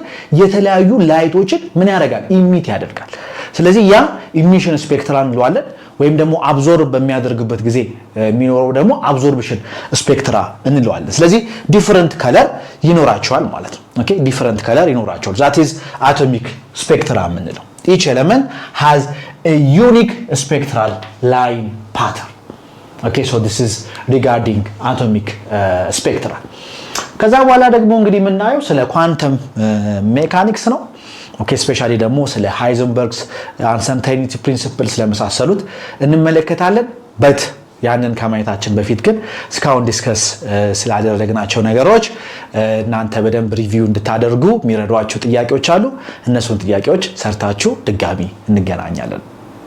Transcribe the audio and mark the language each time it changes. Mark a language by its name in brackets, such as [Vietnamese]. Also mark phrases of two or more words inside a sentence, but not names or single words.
[Amharic] የተለያዩ ላይቶችን ምን ያደርጋል ኢሚት ያደርጋል ስለዚህ ያ [English] emission spectra [Amharic] እንለዋለን ወይም ደግሞ አብዞርብ በሚያደርግበት ጊዜ የሚኖረው ደግሞ [English] absorption spectra [Amharic] እንለዋለን ስለዚህ [English] different color [Amharic] ይኖራቸዋል ማለት ነው [English] okay different color ይኖራቸዋል that is atomic spectra የምንለው each element has a unique spectral line pattern okay so this is regarding atomic spectra [Amharic] ከዛ በኋላ ደግሞ እንግዲህ የምናየው ስለ [English] quantum mechanics [Amharic] ነው ኦኬ ስፔሻሊ ደግሞ ስለ [English] Heisenberg's uncertainty principle [Amharic] ስለመሳሰሉት እንመለከታለን በት ያንን ከማየታችን በፊት ግን እስካሁን ዲስከስ ስላደረግናቸው ነገሮች እናንተ በደንብ ሪቪው እንድታደርጉ የሚረዷችሁ ጥያቄዎች አሉ እነሱን ጥያቄዎች ሰርታችሁ ድጋሚ እንገናኛለን